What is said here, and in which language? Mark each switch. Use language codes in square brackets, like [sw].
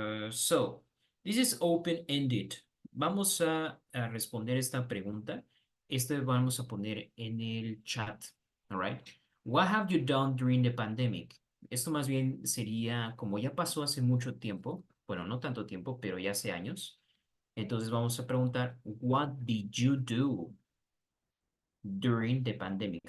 [en] So, this is open-ended. [es] Vamos a responder esta pregunta. Esto vamos a poner en el chat. [en] All right. What have you done during the pandemic? [es] Esto más bien sería, como ya pasó hace mucho tiempo, bueno, no tanto tiempo, pero ya hace años. Entonces vamos a preguntar, [en] what did you do during the pandemic?